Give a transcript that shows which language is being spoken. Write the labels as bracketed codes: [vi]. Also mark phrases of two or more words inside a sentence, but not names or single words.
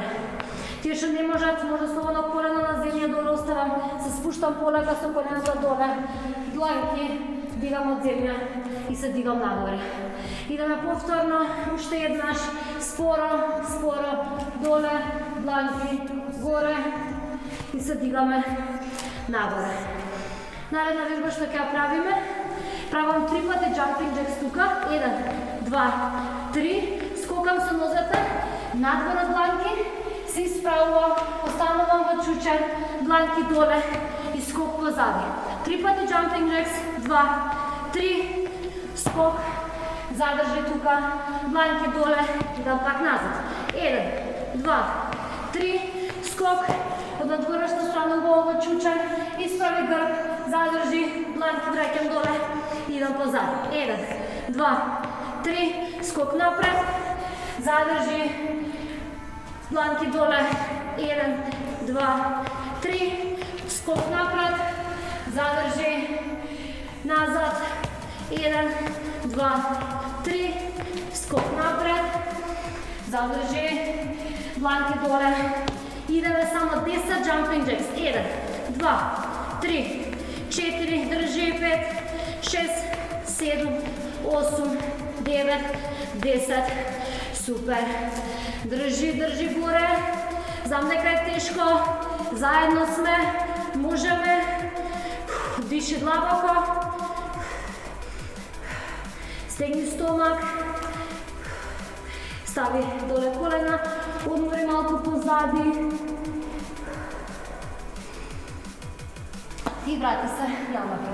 [mk] Тие што не можат, може слободно колено на земја доле оставам, се спуштам полека со коленото доле, дланки, дигам од земја и се дигам нагоре. Идеме повторно, уште еднаш, споро, споро, доле, дланки, горе и се дигаме нагоре. Наредна вежба што ќе ја правиме, правам 3 пати [en] jumping jacks [mk] тука, 1, 2, 3, скокам со нозете, надвора дланки, се исправувам, останувам во чучер, дланки доле и скок позади. 3 пати [en] jumping jacks, [mk] 2, 3, скок, задржи тука, дланки доле, идам пак назад. 1, 2, 3, скок, од надворешна страна убаво во чучер, исправи грб, задржи, дланки враќам доле, идам позади. 1, 2, 3, скок напред, задржи, дланки доле, 1, 2, 3, скок напред, задржи, назад, 1, 2, 3, скок напред, задржи, дланки доле, идеме само 10 [en] jumping jacks, [mk] 1, 2, 3, 4, држи, 5, 6, 7, 8, 9, 10, супер. Држи, држи горе, знам дека е тешко, заедно сме, можеме, диши длабоко, стегни стомак, стави доле колена, одмори малку позади и врати се напред.